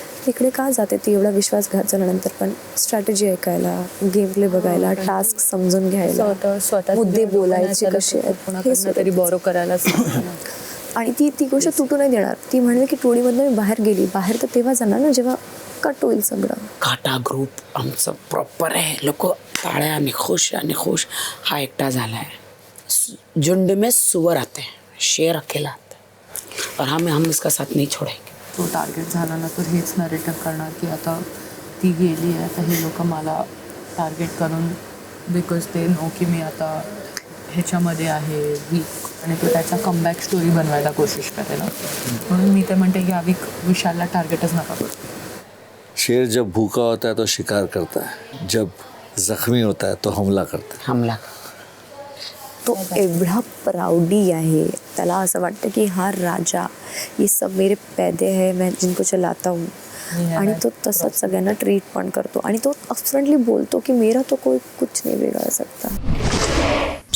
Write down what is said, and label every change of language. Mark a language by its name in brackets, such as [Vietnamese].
[Marathi] इकडे का जाते ती एवढा विश्वासघात झाल्यानंतर पण? स्ट्रॅटेजी ऐकायला, गेम प्ले बघायला, टास्क समजून घ्यायला, स्वतः मुद्दे बोलायचे कसे आहेत तरी बॉरो करायला. आणि ती गोष्ट तुटू नाही देणार. ती म्हणेल की टोळीमधनं मी बाहेर गेली. बाहेर तर तेव्हा जाणार ना जेव्हा कट होईल सगळं. काटा ग्रुप आमचं प्रॉपर आहे. लोक टाळ्या आणि खुश. हा एकटा झाला है. [Hindi] झुंड में सुअर आते हैं, शेर अकेला आता है. और हम इसका साथ नहीं छोड़ेंगे. [Marathi] तो टार्गेट झाला ना तर हेच नरेटिव्ह करणार की आता ती गेली आहे, आता हे लोक मला टार्गेट करून बिकॉज ते नो की मी आता ह्याच्यामध्ये आहे वीक, आणि तो त्याचा कमबॅक स्टोरी बनवायला कोशिश करेल. म्हणून मी ते म्हणते की अविक विशालला टार्गेटच नका करू. [Hindi] शेर जब भूखा होता है तो शिकार करता है, जब जख्मी होता है तो हमला करता है. हमला. [Marathi] तो एवढा प्राउडी आहे, त्याला असं वाटतं की हा राजा, [Hindi] ये सब मेरे पैदे है, मैं जिनको चलाता हूँ. [Marathi] आणि तो तसंच सगळ्यांना ट्रीट पण करतो आणि तो अपफ्रंटली बोलतो की [Hindi] मेरा तो कोई कुछ नहीं बिगाड़ सकता.